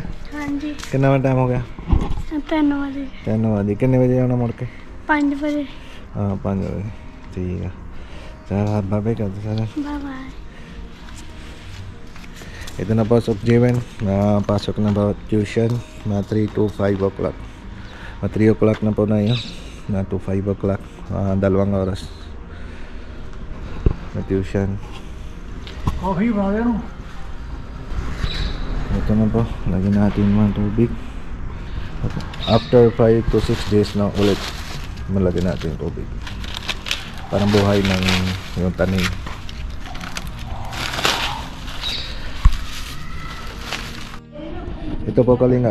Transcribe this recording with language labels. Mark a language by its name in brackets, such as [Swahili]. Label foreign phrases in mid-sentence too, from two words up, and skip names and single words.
[Hindi] हाँ जी कितना टाइम हो गया 3 बजे 3 बजे कितने बजे आना मुड़ के 5 बजे हाँ 5 बजे ठीक है चल हाथ बाबे करते सर बाय बाय [Filipino] ito na po of Jiwen na pasok na ba tuition na 3 to 5 o'clock 3 o'clock na po na yun na to 5 o'clock 2 oras na tuition. [Hindi] कॉफी बना दे ना [Filipino] Ito na po, lagyan natin mga tubig. After 5 to 6 days na ulit malagyan natin tubig. Parang buhay ng yung tanim. Ito po kalingap.